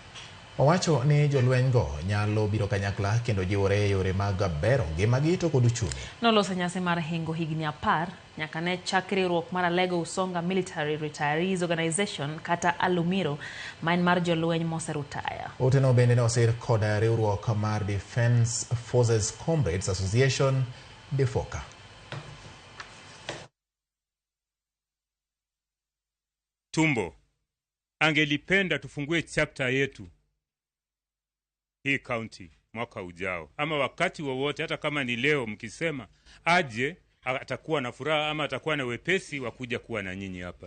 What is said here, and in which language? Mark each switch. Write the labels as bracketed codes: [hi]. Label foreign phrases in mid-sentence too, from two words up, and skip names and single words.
[luo] Owacho ni jolweny go nyalo biro kanyakla kendo jiwore e yore mag bero ngimagi to kod uchumi. Noloso nyasi mar hingo higni 10 nyaka ne chak riwruok mar Alego Usonga Military Retirees Organization kata Alumiro ma en mar jolweny moserutaya. Oteno bende ne osir kod riwruok mar Defence Forces Comrades Association DEFOCA. [sw] Tumbo angelipenda tufungue chapter yetu hii county mwaka ujao, ama wakati wowote, hata kama ni leo mkisema aje, atakuwa na furaha ama atakuwa na wepesi wa kuja kuwa na nyinyi hapa.